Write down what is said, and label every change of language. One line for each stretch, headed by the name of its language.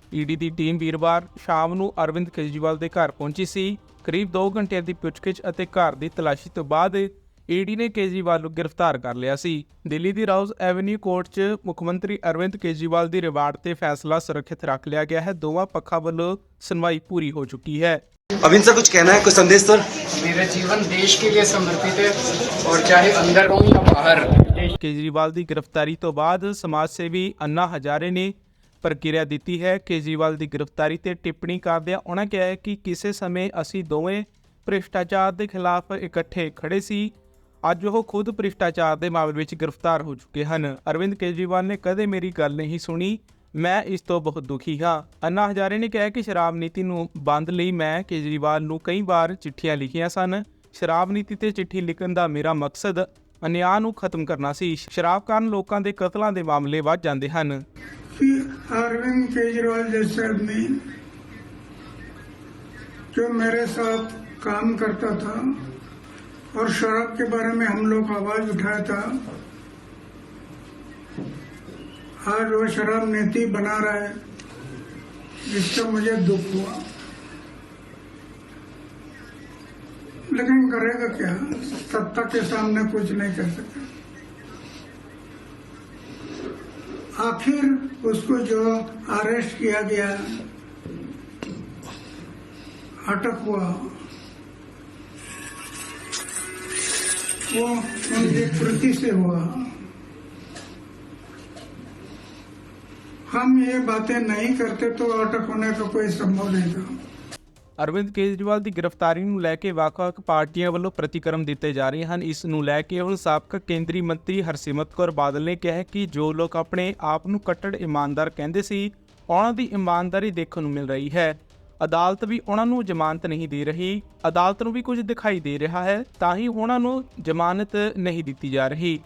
Punjabi: ED ਦੀ team ਵੀਰਵਾਰ ਸ਼ਾਮ ਨੂੰ ਅਰਵਿੰਦ ਕੇਜਰੀਵਾਲ ਦੇ ਘਰ ਪਹੁੰਚੀ ਸੀ। ਕਰੀਬ 2 ਘੰਟਿਆਂ ਦੀ ਪੁੱਛਗਿੱਛ ਅਤੇ ਘਰ ਦੀ ਤਲਾਸ਼ੀ ਤੋਂ ਬਾਅਦ ਈਡੀ ਨੇ ਕੇਜਰੀਵਾਲ ਨੂੰ ਗ੍ਰਿਫਤਾਰ ਕਰ ਲਿਆ ਸੀ। ਦਿੱਲੀ ਦੀ ਰਾਉਜ਼ ਐਵਨਿਊ ਕੋਰਟ 'ਚ ਮੁੱਖ ਮੰਤਰੀ ਅਰਵਿੰਦ ਕੇਜਰੀਵਾਲ ਦੀ ਰਿਮਾਂਡ ਤੇ ਫੈਸਲਾ ਸੁਰੱਖਿਅਤ ਰੱਖ ਲਿਆ ਗਿਆ ਹੈ। ਦੋਵਾਂ ਪੱਖਾਂ ਵੱਲੋਂ ਸੁਣਵਾਈ
Hindi: पूरी हो चुकी है। अरविंद सर, कुछ कहना है, कुछ संदेश सर? मेरा जीवन देश के लिए समर्पित है और चाहे अंदर हो या बाहर।
Punjabi: ਕੇਜਰੀਵਾਲ ਦੀ ਗ੍ਰਿਫਤਾਰੀ ਤੋਂ ਬਾਅਦ ਸਮਾਜ ਸੇਵੀ ਅੰਨਾ ਹਜ਼ਾਰੇ ਨੇ ਪ੍ਰਕਿਰਿਆ ਦਿੱਤੀ ਹੈ। ਕੇਜਰੀਵਾਲ ਦੀ ਗ੍ਰਿਫਤਾਰੀ ਤੇ ਟਿੱਪਣੀ ਕਰਦਿਆਂ ਉਹਨਾਂ ਕਿਹਾ ਹੈ ਕਿ ਕਿਸੇ ਸਮੇਂ ਅਸੀਂ ਦੋਵੇਂ ਭ੍ਰਿਸ਼ਟਾਚਾਰ ਦੇ ਖਿਲਾਫ ਇਕੱਠੇ ਖੜੇ ਸੀ। ਅੱਜ ਉਹ ਖੁਦ ਭ੍ਰਿਸ਼ਟਾਚਾਰ ਦੇ ਮਾਮਲੇ ਵਿੱਚ ਗ੍ਰਿਫਤਾਰ ਹੋ ਚੁੱਕੇ ਹਨ। ਅਰਵਿੰਦ ਕੇਜਰੀਵਾਲ ਨੇ ਕਦੇ ਮੇਰੀ ਗੱਲ ਨਹੀਂ ਸੁਣੀ, ਮੈਂ ਇਸ ਤੋਂ ਬਹੁਤ ਦੁਖੀ ਹਾਂ। ਅੰਨਾ ਹਜ਼ਾਰੇ ਨੇ ਕਿਹਾ ਕਿ ਸ਼ਰਾਬ ਨੀਤੀ ਨੂੰ ਬੰਦ ਲਈ ਮੈਂ ਕੇਜਰੀਵਾਲ ਨੂੰ ਕਈ ਵਾਰ ਚਿੱਠੀਆਂ ਲਿਖੀਆਂ ਸਨ। ਸ਼ਰਾਬ ਨੀਤੀ ਤੇ ਚਿੱਠੀ ਲਿਖਣ ਦਾ ਮੇਰਾ ਮਕਸਦ ਅਨਿਆਂ ਨੂੰ ਖਤਮ ਕਰਨਾ ਸੀ। ਸ਼ਰਾਬ ਕਾਰਨ ਲੋਕਾਂ ਦੇ ਕਤਲਾਂ ਦੇ ਮਾਮਲੇ ਵੱਧ ਜਾਂਦੇ ਹਨ।
Hindi: अरविंद केजरीवाल जैसे आदमी जो मेरे साथ काम करता था और शराब के बारे में हम लोग आवाज उठाया था, आज वो शराब नीति बना रहा है, जिससे मुझे दुख हुआ। लेकिन करेगा क्या, सत्ता के सामने कुछ नहीं कर सकता। आखिर उसको जो अरेस्ट किया गया, अटक हुआ, वो उनकी कृति से हुआ। हम ये बातें नहीं करते तो अटक होने का कोई संभव नहीं था।
Punjabi: ਅਰਵਿੰਦ ਕੇਜਰੀਵਾਲ ਦੀ ਗ੍ਰਿਫਤਾਰੀ ਨੂੰ ਲੈ ਕੇ ਵੱਖ-ਵੱਖ ਪਾਰਟੀਆਂ ਵੱਲੋਂ ਪ੍ਰਤੀਕਰਮ ਦਿੱਤੇ ਜਾ ਰਹੇ ਹਨ। ਇਸ ਨੂੰ ਲੈ ਕੇ ਹੁਣ ਸਾਬਕਾ ਕੇਂਦਰੀ ਮੰਤਰੀ ਹਰਸਿਮਰਤ ਕੌਰ ਬਾਦਲ ਨੇ ਕਿਹਾ ਕਿ ਜੋ ਲੋਕ ਆਪਣੇ ਆਪ ਨੂੰ ਕੱਟੜ ਇਮਾਨਦਾਰ ਕਹਿੰਦੇ ਸੀ, ਉਹਨਾਂ ਦੀ ਇਮਾਨਦਾਰੀ ਦੇਖਣ ਨੂੰ ਮਿਲ ਰਹੀ ਹੈ। ਅਦਾਲਤ ਵੀ ਉਹਨਾਂ ਨੂੰ ਜ਼ਮਾਨਤ ਨਹੀਂ ਦੇ ਰਹੀ। ਅਦਾਲਤ ਨੂੰ ਵੀ ਕੁਝ ਦਿਖਾਈ ਦੇ ਰਿਹਾ ਹੈ, ਤਾਂ ਹੀ ਉਹਨਾਂ ਨੂੰ ਜ਼ਮਾਨਤ ਨਹੀਂ ਦਿੱਤੀ ਜਾ ਰਹੀ।